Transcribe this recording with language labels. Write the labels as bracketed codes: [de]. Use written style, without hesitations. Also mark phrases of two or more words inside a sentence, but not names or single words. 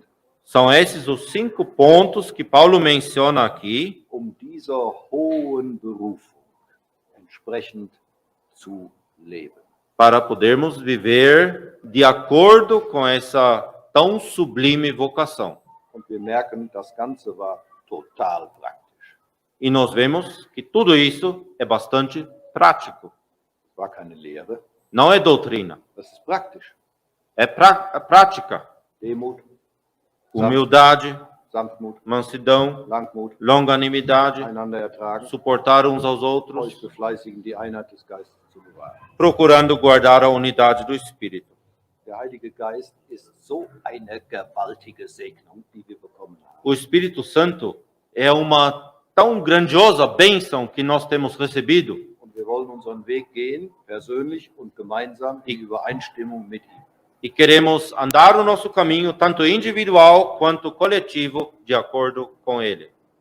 [pt] São esses os 5 pontos que Paulo menciona aqui [de] dieser hohen Berufung entsprechend zu leben. [pt] para podermos viver de acordo com essa tão sublime vocação. [de] Und wir merken, das Ganze war total praktisch. [pt] E nós vemos que tudo isso é bastante prático. [de] Es war keine Lehre, [pt] Não é doutrina, [de] das ist praktisch. [pt] é prática. [de] Demut, [pt] Humildade, [de] Sanftmut, [pt] mansidão, [de] Langmut, [pt] longanimidade, [de] einander ertragen, [pt] suportar uns aos [de] euch [pt] outros, [de] befleißigen, die Einheit des Geistes zu bewahren. [pt] procurando guardar a unidade do Espírito. [de] Der Heilige Geist ist so eine gewaltige Segnung, die wir bekommen haben. [pt] O Espírito Santo é uma tão grandiosa bênção que nós temos recebido [de] Und wir wollen unseren Weg gehen, persönlich und gemeinsam in Übereinstimmung mit ihm. [pt] e queremos andar o nosso caminho, tanto individual quanto coletivo, de acordo com Ele.